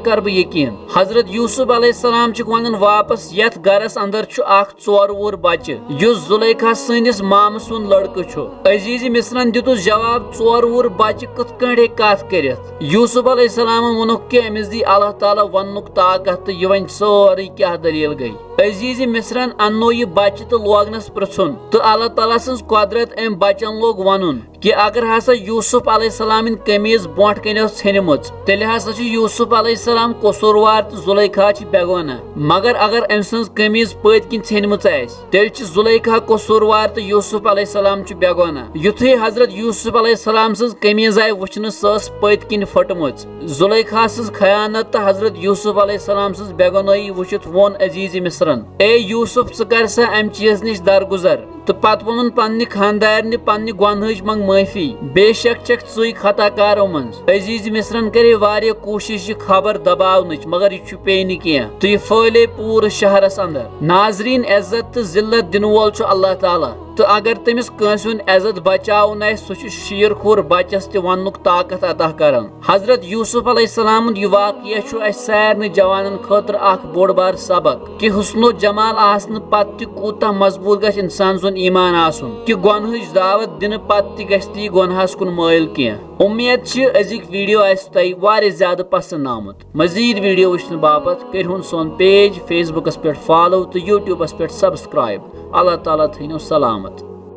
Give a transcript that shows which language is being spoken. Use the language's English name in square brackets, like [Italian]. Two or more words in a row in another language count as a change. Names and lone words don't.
[Kashmiri] کر بہ یقین حضرت یوسف علیہ السلام چھُکھ ونان واپس یتھ گھرس اندر چھُ اکھ ژور وُہُر بچہ یُس زلیخا سٕنٛدِس مامہٕ سُنٛد لڑکہٕ چھُ عزیز مصرن دِتُس جواب ژور وُہُر بچہ کتھ کٲٹھۍ ہیکہِ کتھ کٔرِتھ یوسف علیہ السلام ووٚنُکھ کہ امس دی اللہ تعالیٰ وننُک طاقت تہٕ یہ ون سورُے کیا دلیل گئی عزیز مصرن انو یہ بچہ تو لوگنس پرژھن تو اللہ تعالیٰ سن قدرت ام بچن لوگ ونن کہ اگر ہسا یوسف علیہ السلام قمیض برونٹ کن ژھنمٕژ تیلہِ ہسا چھُ یوسف علیہ السلام قصوروار تو زلیخا چھ بیگانہ مگر اگر ام سٕنٛز قمیض پٔتۍ کِنۍ ژھنمٕژ آسہِ تیلہِ چھِ زلیخا قصوروار تو یوسف علیہ السلام چھ بیگانہ یُتھُے حضرت یوسف علیہ السلام سٕنٛز قمیض آیہِ وٕچھنہٕ سۄ ٲس پٔتۍ کِنۍ پھٔٹمٕژ زلیخا سٕنٛز خیانت تو حضرت یوسف علیہ السلام سٕنٛز بیگانٲیی وٕچھِتھ ووٚن عزیز مصرن اے یوسف ژٕ کر سا ام چیز نش درگزر تو پتہ وونن پننہ خاندارنہ پننہ گۄنہٕچ منگ معافی بے شک چھکھ ژٕے خطا کارو منز عزیز مصرن کرے واریاہ کوشش یہ خبر دباونچ مگر یہ چھپے نہ کینٛہہ تو یہ پھہلے پورٕ شہرس اندر ناظرین عزت تو ذلت دن وول چھُ اللہ تعالیٰ تو اگر تمس کٲنٛسہِ ہُنٛد عزت بچاوُن آسہِ سُہ چھُ شیٖر کھوٚر بچس تہِ وننُک طاقت عطا کران حضرت یوسف علیہ السلام یہ واقعہ چھُ اسہِ سارنٕے جوانن خٲطرٕ اکھ بوٚڑ بار سبق کہ حسن و جمال آسنہٕ پتہٕ تہِ کوٗتاہ مضبوط گژھِ انسان سُنٛد ایمان آسُن کہ گۄنہٕچ دعوت دنہٕ پتہٕ تہِ گژھِ نہٕ یہِ گۄنہس کُن مٲیل کینٛہہ امید چھِ أزِکۍ ویڈیو آسہِ تۄہہِ واریاہ زیادٕ پسند آمُت مزید ویڈیو وٕچھنہٕ باپتھ کٔرۍہُن سون پیج فیس بُکس پٮ۪ٹھ فالو تہٕ یوٗٹیوٗبس پٮ۪ٹھ سبسکرایب اللہ تعالیٰ تھٲینو سلامت